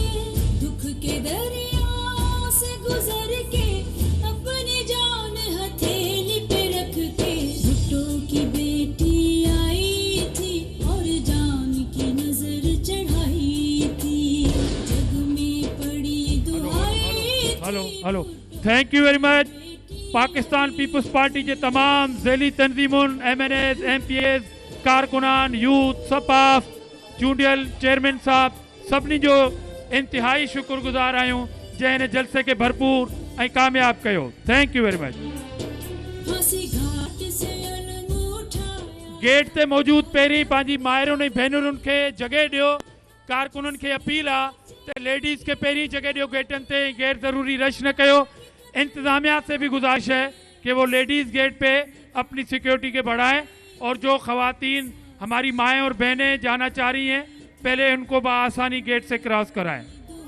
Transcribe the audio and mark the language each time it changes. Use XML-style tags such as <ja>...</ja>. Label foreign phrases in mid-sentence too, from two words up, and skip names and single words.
<ur>دکھ کے دریاؤں سے گزر کے اپنی جان ہتھیلی پہ رکھ کے بھٹو کی بیٹی آئی تھی اور جان کی نذر چڑھائی تھی، جگ میں پڑی دہائی تھی.</ur> <en>Hello thank you very much.</en> <ur>پاکستان پیپلز پارٹی کے تمام ذیلی تنظیموں، MNAs، MPAs، کارکنان، یوتھ,</ur> <sd>सपाफ, चूंडियल चेयरमैन साहब सभिनी जो इंतहाई शुक्रगुजार आहियूं जंहिं जलसे के भरपूर ऐं कामयाब कयो।</sd> <en>Thank you very much.</en> <ur>پھانسی گھاٹ سے انوٹھا</ur> <sd>गेट ते मौजूद पहिरीं पंहिंजी माइरुनि ऐं भेनरुनि खे जॻह ॾियो। कारकुननि खे अपील आहे त लेडीज़ खे पहिरीं जॻह ॾियो गेटनि ते, गैर ज़रूरी रश न कयो।</sd> <ur>انتظامیہ سے بھی گزارش ہے کہ وہ لیڈیز گیٹ پہ اپنی سیکیورٹی کے بڑھائیں اور جو خواتین ہماری مائیں اور بہنیں جانا چاہ رہی ہیں پہلے ان کو بآسانی گیٹ سے کراس کرائیں.</ur>